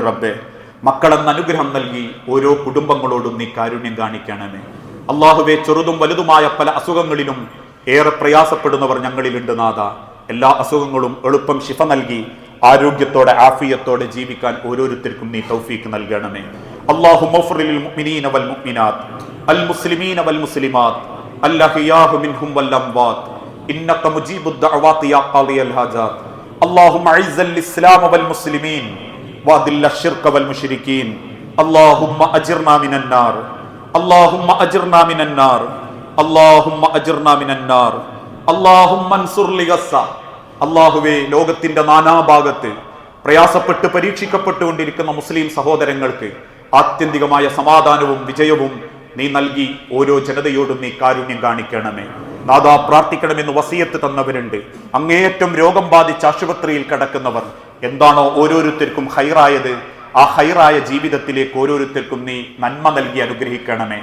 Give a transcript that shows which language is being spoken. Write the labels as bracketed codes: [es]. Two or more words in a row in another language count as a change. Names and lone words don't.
[ml] റബ്ബെ, മക്കളെന്ന അനുഗ്രഹം നൽകി ഓരോ കുടുംബങ്ങളോടും നീ കാരുണ്യം കാണിക്കണമേ. അള്ളാഹുവെ, ചെറുതും വലുതുമായ പല അസുഖങ്ങളിലും ഏറെ പ്രയാസപ്പെടുന്നവർ ഞങ്ങളിലുണ്ട് നാഥ. എല്ലാ അസുഖങ്ങളും എളുപ്പം ശിഫ നൽകി ആരോഗ്യത്തോടെ ആഫിയത്തോടെ ജീവിക്കാൻ ഓരോരുത്തർക്കും നീ തൗഫീഖ് നൽകണമേ. [ar] اللهم اغفر للمؤمنين والمؤمنات المسلمين والمسلمات الأحياء منهم والأموات إنك مجيب الدعوات يا قاضي الحاجات. اللهم أعز الإسلام والمسلمين وأذل الشرك والمشركين. اللهم أجرنا من النار. اللهم أجرنا من النار. اللهم أجرنا من النار. اللهم انصر لغزة. [ml] അള്ളാഹുവേ, ലോകത്തിന്റെ നാനാഭാഗത്ത് പ്രയാസപ്പെട്ട് പരീക്ഷിക്കപ്പെട്ടുകൊണ്ടിരിക്കുന്ന മുസ്ലിം സഹോദരങ്ങൾക്ക് ആത്യന്തികമായ സമാധാനവും വിജയവും നീ നൽകി ഓരോ ജനതയോടും നീ കാരുണ്യം കാണിക്കണമേ. നാഥാ, പ്രാർത്ഥിക്കണമെന്ന് വസിയത്ത് തന്നവരുണ്ട്. അങ്ങേയറ്റം രോഗം ബാധിച്ച് ആശുപത്രിയിൽ കിടക്കുന്നവർ, എന്താണോ ഓരോരുത്തർക്കും ഹൈറായത് ആ ഹൈറായ ജീവിതത്തിലേക്ക് ഓരോരുത്തർക്കും നീ നന്മ നൽകി അനുഗ്രഹിക്കണമേ.